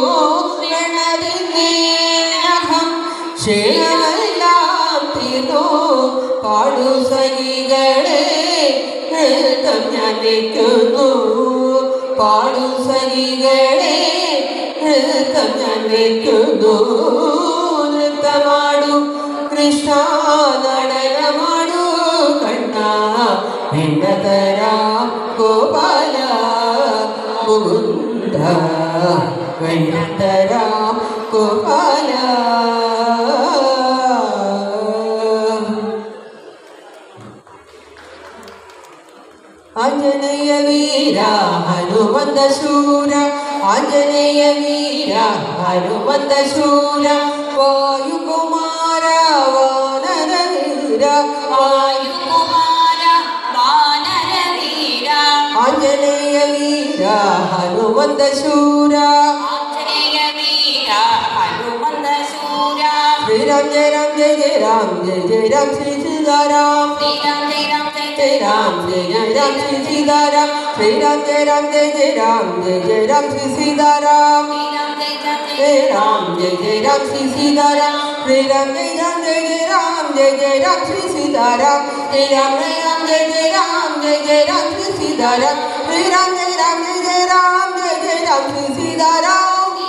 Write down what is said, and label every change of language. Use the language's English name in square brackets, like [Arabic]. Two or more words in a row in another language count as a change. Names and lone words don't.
[Malayalam] വെണ്ണതിനേനഹം ക്ഷേമെല്ലാം തീർന്നു പാടു സഖികളെ നൃത്തം ഞാൻ വയ്ക്കുന്നു പാടു സഖികളെ നൃത്തം ഞാൻ വയ്ക്കുന്നു നൃത്തമാടു കൃഷ്ണ നടനമാടു കണ്ണ വെണ്ണതരാം ഗോപാല മുകുന്ദ വെണ്ണതരാം ഗോപാല [Kannada] ಆಂಜನೇಯ ವೀರ ಹನುಮಂತ ಶೂರ ಆಂಜನೇಯ ವೀರ ಹನುಮಂತ ಶೂರ ವಾಯುಕುಮಾರ ವಾನರ ವೀರ ವಾಯುಕುಮಾರ ವಾನರ ವೀರ ಆಂಜನೇಯ ವೀರ ಹನುಮಂತ ಶೂರ ಆಂಜನೇಯ ವೀರ ಹನುಮಂತ ಶೂರ [Sanskrit] ಶ್ರೀರಾಮ್ ಜಯ ರಾಮ್ ಜಯ ಜಯ ರಾಮ್ ಜಯ ಜಯ ರಾಮ್ ಶ್ರೀ ಸೀತಾರಾಮ್ ಶ್ರೀರಾಮ್ ಜಯ ರಾಮ್ ಜಯ जय राम जय जय राम श्री सीताराम श्री राम जय राम जय जय राम जय जय राम श्री सीताराम जय राम जय जय राम श्री सीताराम श्री राम जय राम जय जय राम जय जय राम श्री सीताराम श्री राम जय राम जय जय राम जय जय राम श्री सीताराम श्री राम जय राम जय जय राम जय जय राम श्री सीताराम